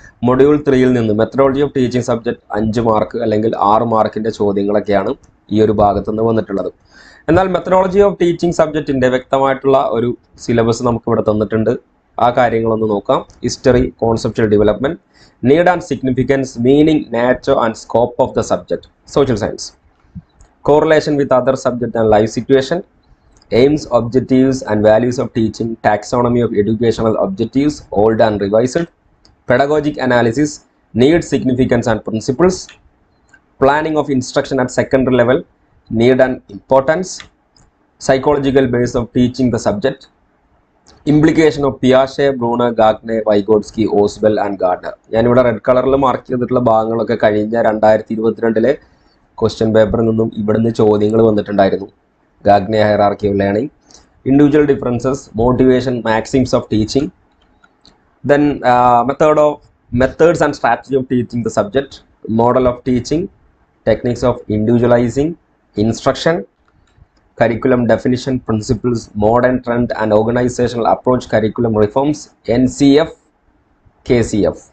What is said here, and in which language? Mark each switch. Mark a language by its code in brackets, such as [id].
[ml] Module 3 നിന്ന് [en] methodology of teaching subject [ml] 5 mark അല്ലെങ്കിൽ 6 മാർക്കിൻ്റെ ചോദ്യങ്ങളൊക്കെയാണ് ഈ ഒരു ഭാഗത്തു നിന്ന് വന്നിട്ടുള്ളത്. എന്നാൽ [en] methodology of teaching സബ്ജക്റ്റിൻ്റെ [ml] വ്യക്തമായിട്ടുള്ള ഒരു സിലബസ് നമുക്ക് ഇവിടെ തന്നിട്ടുണ്ട്. ആ കാര്യങ്ങളൊന്ന് നോക്കാം. [en] History, conceptual development, need and significance, meaning, nature and scope of the subject. Social science, correlation with other subject and life situation, aims, objectives and values of teaching, taxonomy of educational objectives old and revised, pedagogic analysis, need, significance and principles, planning of instruction at secondary level, need and importance, psychological base of teaching the subject, implication of Piaget, Bruner, Gagne, Vygotsky, Oswald and Gardner. [ml] ഞാനിവിടെ red കളറിൽ mark ചെയ്തിട്ടുള്ള ഭാഗങ്ങളൊക്കെ കഴിഞ്ഞ 2022 question പേപ്പറിൽ നിന്നും ഇവിടുന്ന് ചോദ്യങ്ങൾ വന്നിട്ടുണ്ടായിരുന്നു. [en] Gagne hierarchy of learning, individual differences, motivation, maxims of teaching, then methods and strategy of teaching the subject, model of teaching, techniques of individualizing instruction, curriculum definition, principles, modern trend and organizational approach, curriculum reforms, NCF, KCF.